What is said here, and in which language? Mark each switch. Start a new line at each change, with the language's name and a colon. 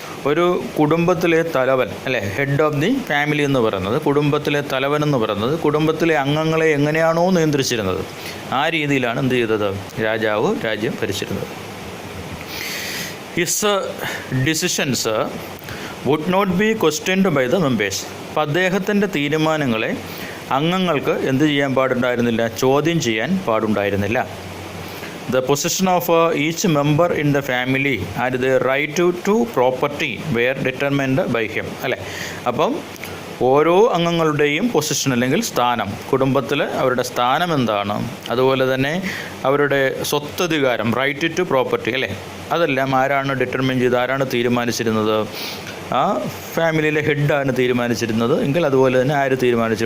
Malayalam: ഒരു കുടുംബത്തിലെ തലവൻ, അല്ലേ?
English: head of the family
Malayalam: എന്ന് പറയുന്നത്, കുടുംബത്തിലെ തലവൻ എന്ന് പറയുന്നത് കുടുംബത്തിലെ അംഗങ്ങളെ എങ്ങനെയാണോ നിയന്ത്രിച്ചിരുന്നത് ആ രീതിയിലാണ് എന്ത് ചെയ്തത്? രാജാവ് രാജ്യം ഭരിച്ചിരുന്നത്.
English: His decisions would not be questioned by the members.
Malayalam: അപ്പം അദ്ദേഹത്തിൻ്റെ തീരുമാനങ്ങളെ അംഗങ്ങൾക്ക് എന്ത് ചെയ്യാൻ പാടുണ്ടായിരുന്നില്ല? ചോദ്യം ചെയ്യാൻ പാടുണ്ടായിരുന്നില്ല.
English: The possession of each member in the family and their right to property were determined by him, അല്ലേ?
Malayalam: അപ്പം ഓരോ അംഗങ്ങളുടെയും പൊസിഷൻ അല്ലെങ്കിൽ സ്ഥാനം, കുടുംബത്തിൽ അവരുടെ സ്ഥാനം എന്താണ്, അതുപോലെ തന്നെ അവരുടെ സ്വത്തധികാരം,
English: right to property,
Malayalam: അല്ലേ? അതെല്ലാം ആരാണ് ഡിറ്റർമിൻ ചെയ്ത്, ആരാണ് തീരുമാനിച്ചിരുന്നത്? ആ ഫാമിലിയിലെ ഹെഡാണ് തീരുമാനിച്ചിരുന്നത് എങ്കിൽ അതുപോലെ തന്നെ ആര് തീരുമാനിച്ചു?